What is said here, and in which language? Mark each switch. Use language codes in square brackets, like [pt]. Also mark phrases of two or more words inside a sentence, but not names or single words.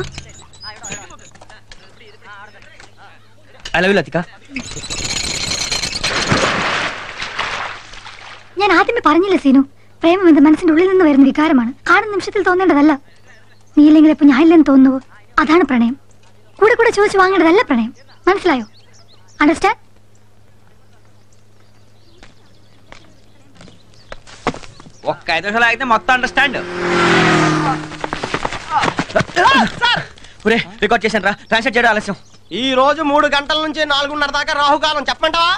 [en] I love you Lathika. [ml] ഞാൻ ആദ്യമേ പറഞ്ഞില്ലേ സീനു, പ്രേമം എന്ന മനസ്സിന്റെ ഉള്ളിൽ നിന്ന് വരുന്ന വികാരമാണ്, കാണുന്ന നിമിഷത്തിൽ തോന്നേണ്ടതല്ല. നീ ഇല്ലെങ്കിൽ ഇപ്പൊ ഞാനില്ലെന്ന് തോന്നുവോ? അതാണ് പ്രണയം. കൂടെ കൂടെ ചോദിച്ചു വാങ്ങേണ്ടതല്ല പ്രണയം. മനസ്സിലായോ? അണ്ടർസ്റ്റാൻഡ്? [te] ఒక్క 5 నిమిషాలు ఆగితే మొత్తం అండర్స్టాండ్. రికార్డ్ చేశాను రా, ట్రాన్స్లేట్ చేయడం ఆలస్యం. ఈ రోజు 3 గంటల నుంచి 4:30 దాకా రాహుకాలం. చెప్పమంటావా?